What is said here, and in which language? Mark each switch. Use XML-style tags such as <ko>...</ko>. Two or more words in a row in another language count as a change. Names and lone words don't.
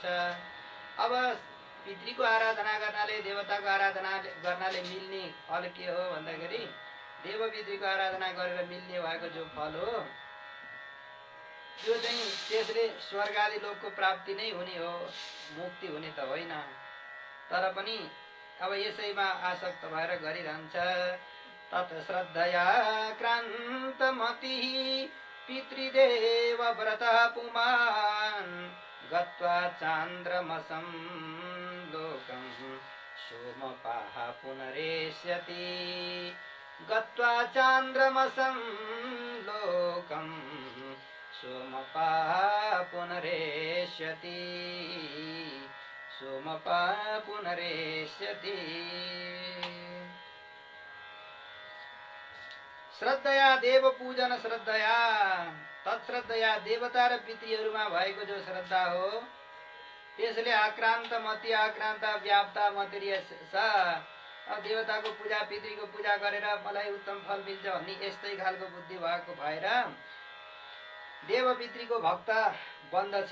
<ne>अब पितृको आराधना गर्नाले, देवताको आराधना गर्नाले मिल्ने फल के हो भन्दाखेरि देव पितृको आराधना गरेर मिल्ने भएको जो फल हो त्यो चाहिँ त्यसले स्वर्ग आदि लोकको प्राप्ति नै हुने हो, मुक्ति हुने त होइन। तर पनि अब यसैमा आसक्त भएर गरिरहन्छ।</ne> <sa>तत् श्रद्धया क्रान्तमतिः पितृदेव व्रतः पुमान् गत्वा चान्द्रमसं लोकं सोमपाः पुनरेष्यति। गत्वा चान्द्रमसं लोकं सोमपाः पुनरेष्यति। सोमपाः पुनरेष्यति।</sa> <ne>श्रद्धया देव पूजन श्रद्धया तत्श्रद्धया देवता र पितृहरूमा भएको जो श्रद्धा हो त्यसले आक्रान्त मति आक्रान्त व्याप्त मतिरिय देवताको पूजा पितृको पूजा गरेर मलाई उत्तम फल मिल्छ भन्ने यस्तै खालको बुद्धि भएको भएर देव पितृको भक्त बन्दछ।</ne>